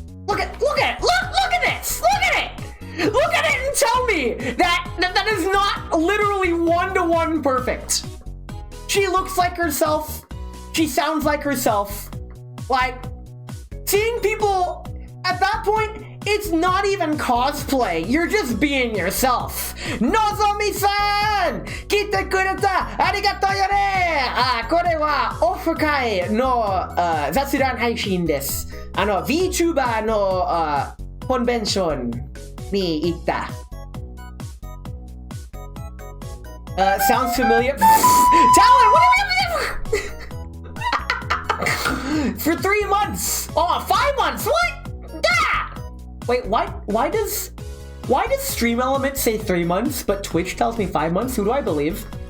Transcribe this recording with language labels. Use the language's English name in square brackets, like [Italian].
[English] Look at this! Look at it! Look at it and tell me that is not literally one-to-one perfect. She looks like herself. She sounds like herself. Like, seeing people at that point, It's not even cosplay. You're just being yourself. [Japanese] Nozomi-san! Kite kureta! Arigato yore! これはオフ会の雑談配信です。 VTuber のコンベンションに行った。 [English] Sounds familiar. Talon, what are we For 3 months! Oh, 5 months! What? Ah! Wait, why does Stream Element say 3 months, but Twitch tells me 5 months? Who do I believe?